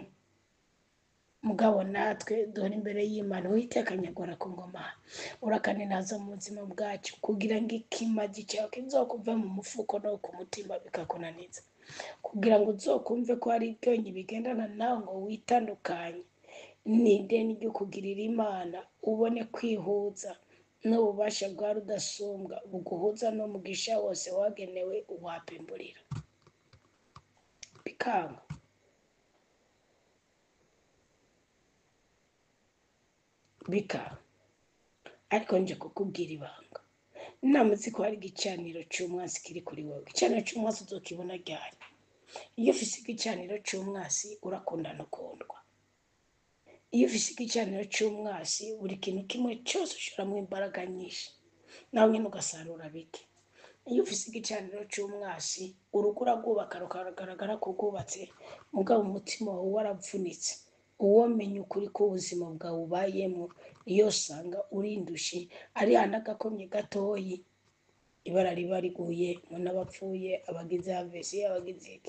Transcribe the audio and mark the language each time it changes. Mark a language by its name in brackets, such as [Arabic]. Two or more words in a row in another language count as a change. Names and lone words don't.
[Rundi] Mugabo natwe duhora imbere y'Imana, Uwiteka nyagora ku ngoma, urakaninaza mu buzima bwacu kugira ngo ikimazi cyawe kizokuve mu mufuko no ku mutima bikakunaniza, kugira ngo uzokumve ko hari ibyonyi bigendana nawe ngo witandukanye n'ideni ryo kugirira Imana, ubone kwihuza n'ububasha bwa rudasumbwa buguhuza n'umugisha wose wagenewe uwapimburira bikanga. Ariko nje kukubwira ibanga, namutse ko hari igicaniro c'umwasi kiri kuri wowe. Igicaniro c'umwasi uzokibona ryari? Iyo ufise igicaniro c'umwasi urakundana ukundwa. Iyo ufise igicaniro c'umwasi buri kintu kimwe cyose ushiramwo imbaraga nyinshi, nawe nyene ugasarura bike. Iyo ufise igicaniro c'umwasi urugo urarwubaka rukagaragara ko rwubatse, mugabo umutima wawe waravunitse, uwomenya ukuri k'ubuzima bwawe ubayemwo iyo usanga urindushi ari n'agakomye gatoyi ibara riba riguye ngo n'abapfuye abagize AVC abagize iki.